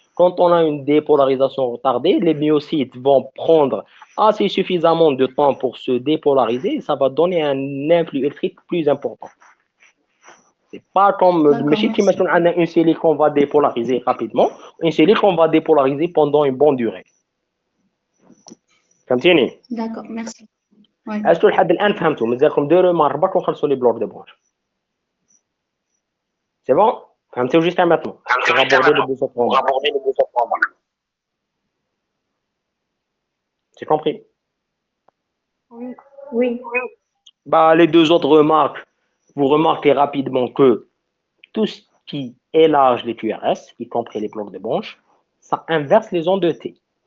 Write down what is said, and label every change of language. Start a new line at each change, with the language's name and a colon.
French: Quand on a une dépolarisation retardée, les myocytes vont prendre assez suffisamment de temps pour se dépolariser et ça va donner un influx électrique plus important. C'est pas comme d'accord,
Arabic: ماشي كيما
French: merci.
Arabic: تكون عندنا
French: une cellule qu'on va dépolariser rapidement, une cellule qu'on va dépolariser pendant une bonne durée.
Arabic: فهمتيني؟
French: D'accord, merci. Ouais. Est-ce que
Arabic: لحد الآن فهمتوا؟ مازالكم دو ريمارك برك ونخلصوا لي بلوك دو برانش.
French: C'est bon?
Arabic: فهمتوا
French: jusqu'à maintenant pour aborder les deux autres remarques. C'est compris? Oui. Bah, les deux autres remarques, vous remarquez rapidement que tout ce qui élarge les QRS, y compris les blocs de branche, ça inverse les ondes de T.